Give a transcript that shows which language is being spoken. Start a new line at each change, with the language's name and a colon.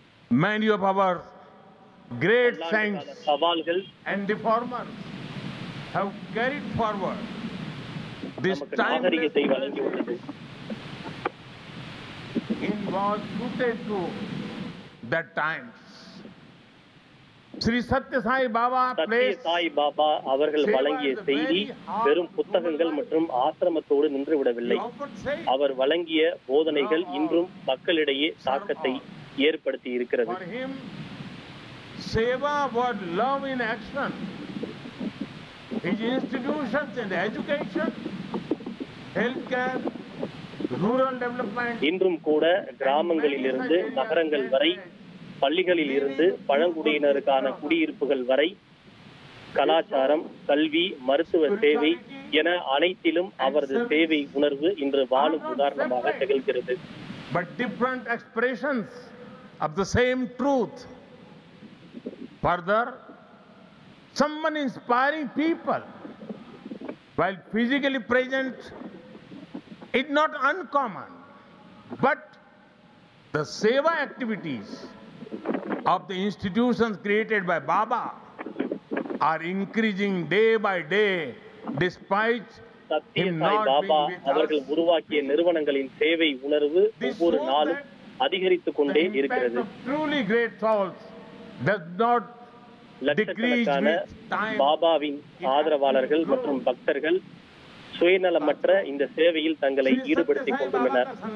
English: Many of our great saints
Tamil: சவால்கள்
English: and reformers have carried forward this
Tamil: நாகரிகத்தை வழங்கியுள்ளது.
English: It was suited to that times. Sri Satya Sai Baba
Tamil: Satya Sai Baba அவர்கள் வழங்கிய செய்தி வெறும் புத்தகங்கள் மற்றும் ஆசிரமத்தோடு நின்றுவிடவில்லை. அவர் வழங்கிய போதனைகள் இன்றும் மக்களிடையே தாக்கத்தை ஏற்படுத்தி இருக்கிறது.
English: Seva was love in action. His institutions and education, healthcare, rural development.
Tamil: இன்றும் கூட கிராமங்களில் இருந்து நகரங்கள் வரை, பள்ளிகளில் இருந்து பழங்குடியினருக்கான குடியிருப்புகள் வரை, கலாச்சாரம், கல்வி, மருத்துவ சேவை என அனைத்திலும் அவரது சேவை உணர்வு இன்று வாழும் உதாரணமாக திகழ்கிறது.
English: But different expressions of the same truth. Further, someone inspiring people while physically present is not uncommon, but the seva activities of the institutions created by Baba are increasing day by day despite
Tamil: Satya Sai Baba அவர்கள் உருவாக்கிய நிறுவனங்களின் சேவை உணர்வு ஒவ்வொரு நாளும் அதிகரித்துக் கொண்டே இருக்கிறது.
English: Truly great souls does not
Tamil: லட்சக்கணக்கான பாபாவின் ஆதரவாளர்கள் மற்றும் பக்தர்கள் சுயநலமற்ற இந்த சேவையில் தங்களை ஈடுபடுத்திக் கொண்டுள்ளனர்.